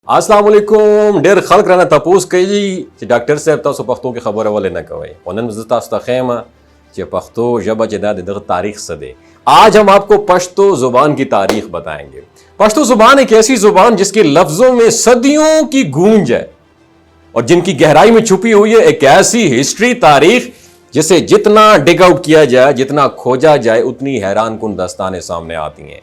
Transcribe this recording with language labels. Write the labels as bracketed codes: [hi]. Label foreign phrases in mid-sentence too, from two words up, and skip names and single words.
[ps] السلام علیکم ډیر خلق رانه تپوس کوي چې ډاکټر صاحب تاسو پښتو کې خبره ولې نه کوئ ونن زه تاسو ته خیمه چې پښتو ژبه چې دا دغه تاریخ څه دی. [ur] آج ہم آپ کو پشتو زبان کی تاریخ بتائیں گے. پشتو زبان ایک ایسی زبان جس کے لفظوں میں صدیوں کی گونج ہے اور جن کی گہرائی میں چھپی ہوئی ہے ایک ایسی ہسٹری تاریخ جسے جتنا [en] dig out [ur] کیا جائے جتنا کھوجا جائے اتنی حیران کن داستانیں سامنے آتی ہیں.